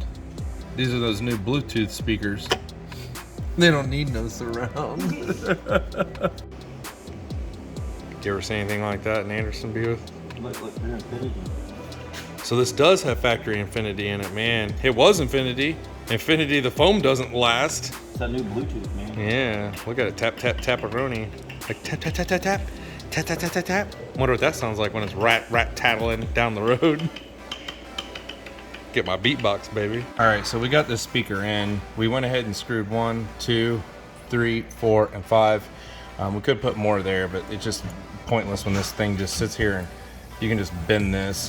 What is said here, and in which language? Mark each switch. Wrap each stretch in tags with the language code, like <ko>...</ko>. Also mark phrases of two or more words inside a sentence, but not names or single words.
<en>These are those new Bluetooth speakers. They don't need no surround. You ever see anything like that in Anderson Buick? Look, they're Infinity. So this does have factory Infinity in it, man. It was Infinity. Infinity, the foam doesn't last. It's that new Bluetooth, man. Yeah, look at it, tap, tap, tap-a-roni. Like tap, tap, tap, tap, tap. Tap, tap, tap, tap, tap. Wonder what that sounds like when it's rat-tattling down the road. Get my beatbox, baby. All right, so we got this speaker in. We went ahead and screwed 1, 2, 3, 4, and 5. We could put more there, but it's just pointless when this thing just sits here and you can just bend this.</en>